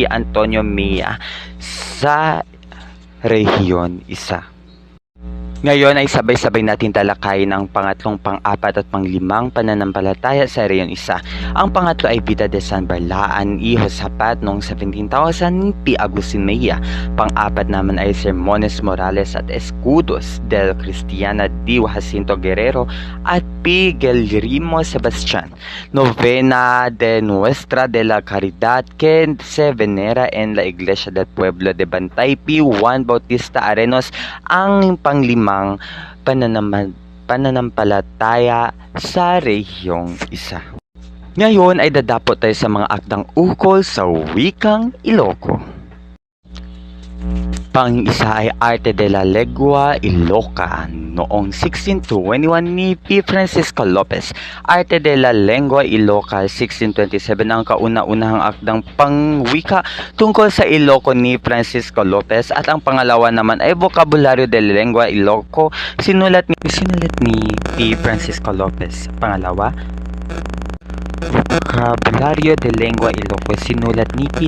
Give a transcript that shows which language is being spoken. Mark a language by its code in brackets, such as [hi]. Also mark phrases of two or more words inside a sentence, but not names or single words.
[tl] Antonio Mejia sa Region 1. Ngayon ay sabay-sabay natin talakayin ang pangatlong, pang-apat at pang-limang pananampalataya sa Rehiyon 1. Ang pangatlo ay Vida de San Barlaan y Josapat noong 17,000 P. Agusinea. Pang-apat naman ay Sermones Morales at Escudos del Cristiana D. Jacinto Guerrero at P. Guillermo Sebastian. Novena de Nuestra de la Caridad que se venera en la Iglesia del Pueblo de Bantay P. Juan Bautista Arenos. Ang panglimang pananampalataya sa Rehiyong 1. Ngayon ay dadapot tayo sa mga akdang ukol sa wikang Iloco. Pang-isa ay Arte de la Lengua Iloca noong 1621 ni P. Francisco Lopez. Arte de la Lengua Iloca 1627 ang kauna-unahang akdang pangwika tungkol sa Iloco ni Francisco Lopez, at ang pangalawa naman ay Vocabulario de la Lengua Iloco sinulat ni P. Francisco Lopez. Pangalawa, Vocabulario de Lengua Iloco sinulat ni P.